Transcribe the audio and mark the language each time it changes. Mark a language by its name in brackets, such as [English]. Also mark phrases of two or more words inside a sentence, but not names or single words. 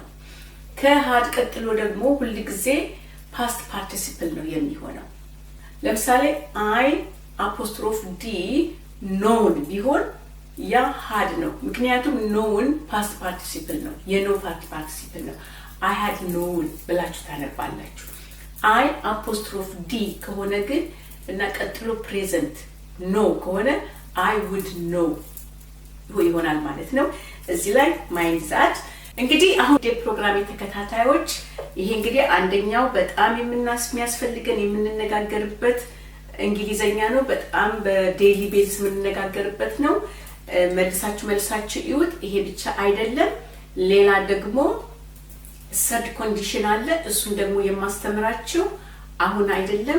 [Amharic] ከhad ቀጥሎ ደግሞ ሁሉ ጊዜ [English] past participle [Amharic] ነው የሚሆነው። ለምሳሌ [English] I apostrophe D known [Amharic] ቢሆን ያ had ነው። ምክንያቱም known [English] past participle [Amharic] ነው የ [English] no past participle [Amharic] ነው። [English] I had known [Amharic] ብላችሁ ታነባላችሁ። [English] I apostrophe D [Amharic] ከሆነ ግን እና ቀጥሎ [English] present no [Amharic] ከሆነ [English] I would know [Amharic] ይሆናል ማለት ነው። እዚህ ላይ [English] mind that [Amharic] እንግዲህ አሁን የፕሮግራም ተከታታዮች ይሄ እንግዲህ አንደኛው በጣም የሚያስፈልገን የምንነጋገርበት እንግሊዘኛ ነው። በጣም [English] daily base [Amharic] የምንነጋገርበት ነው። መልሳችሁ ይውጥ። ይሄ ብቻ አይደለም፣ ሌላ ደግሞ [English] third condition [Amharic] አለ። እሱን ደግሞ የማስተምራችሁ አሁን አይደለም